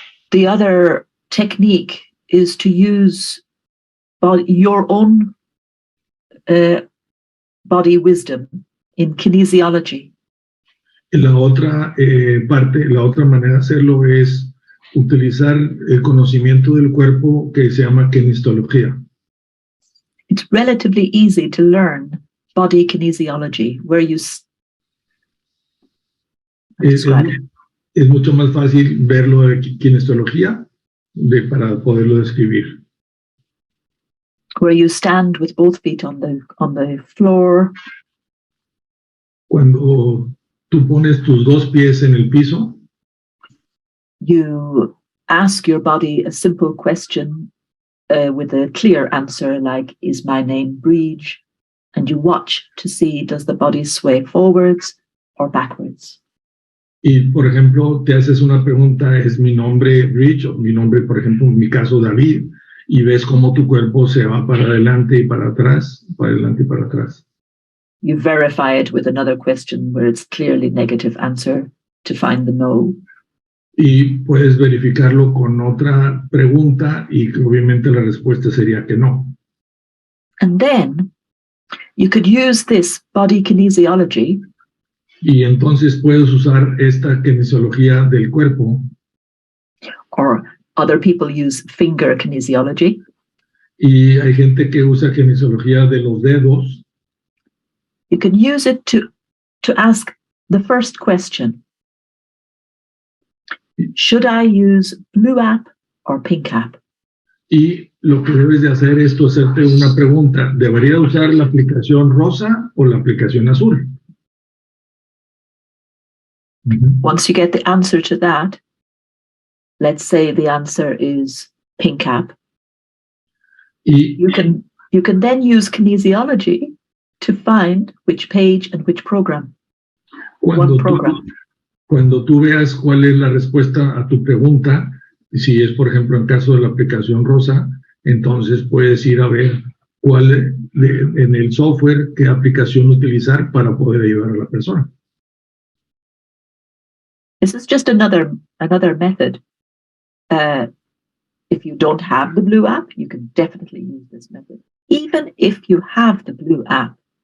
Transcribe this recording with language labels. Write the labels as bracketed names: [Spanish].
[English] The other technique is to use your own body wisdom in kinesiology. [Spanish] Y la otra la otra manera de hacerlo es utilizar el conocimiento del cuerpo que se llama kinesiología. [English] It's relatively easy to learn body kinesiology, where you [Spanish] es mucho más fácil verlo de kinesiología para poderlo describir. [English] Where you stand with both feet on the floor. [Spanish] Cuando tú pones tus dos pies en el piso, [English] you ask your body a simple question with a clear answer, like, is my name Brid? And you watch to see, does the body sway forwards or backwards? [Spanish] Y, por ejemplo, te haces una pregunta, ¿es mi nombre Brid? O mi nombre, por ejemplo, en mi caso, David, y ves cómo tu cuerpo se va para adelante y para atrás, para adelante y para atrás. [English] You verify it with another question where it's clearly negative answer to find the no. [Spanish] Y puedes verificarlo con otra pregunta y obviamente la respuesta sería que no. [English] And then you could use this body kinesiology. [Spanish] Y entonces puedes usar esta kinesiología del cuerpo. [English] Or other people use finger kinesiology. [Spanish] Y hay gente que usa kinesiología de los dedos. [English] You can use it to ask the first question. Should I use blue app or pink app? [Spanish] Y lo que debes de hacer es tú hacerte una pregunta. ¿Debería usar la aplicación rosa o la aplicación azul? [English] Once you get the answer to that, let's say the answer is pink app. [Spanish] Y [English] you can then use kinesiology to find which page and which program. one program. [Spanish] Cuando tú veas cuál es la respuesta a tu pregunta, si es, por ejemplo, en caso de la aplicación Rosa, entonces puedes ir a ver cuál en el software, qué aplicación utilizar para poder ayudar a la persona. [English] This is just another method. If you don't have the Blue app, you can definitely use this method. Even if you have the Blue app.